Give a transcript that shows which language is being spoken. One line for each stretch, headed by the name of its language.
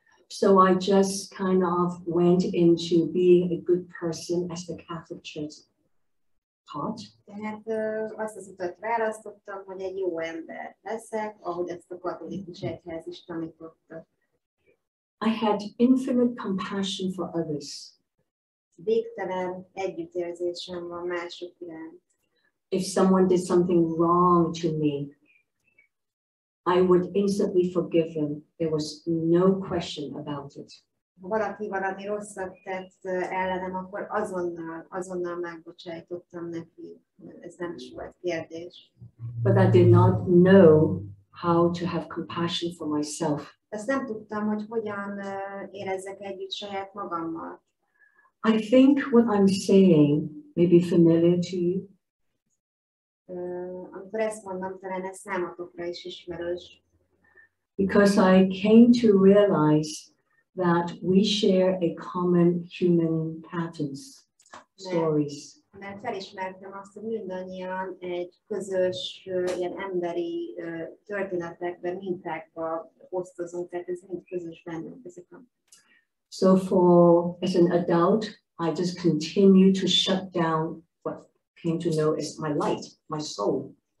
English: So I just kind of went into being a good person as the Catholic Church taught.
Hungarian: Tehát azt az utat választottam, hogy egy jó ember leszek, ahogy ezt a katolikus egyház is tanította.
English: I had infinite compassion for others.
Hungarian: Végtelen együttérzésem van mások iránt.
English: if someone did something wrong to me, I would instantly forgive them. There was no question about it.
Hungarian: Ha valaki valami rosszat tett ellenem, akkor azonnal megbocsájtottam neki. Ez nem is volt kérdés.
English: But I did not know how to have compassion for myself.
Hungarian: Ezt nem tudtam, hogy hogyan érezzek együtt saját magammal.
English: I think what I'm saying may be familiar to you.
Hungarian: Amikor ezt mondom, talán ez számotokra is ismerős.
English: Because I came to realize that we share a common human patterns, stories.
Hungarian: Mert felismertem azt, hogy mindannyian egy közös, ilyen emberi történetekben, mintákba osztozunk, tehát ez mind közös bennünk ezek a.
English: So as an adult, I just continue to shut down what came to know as my light, my soul.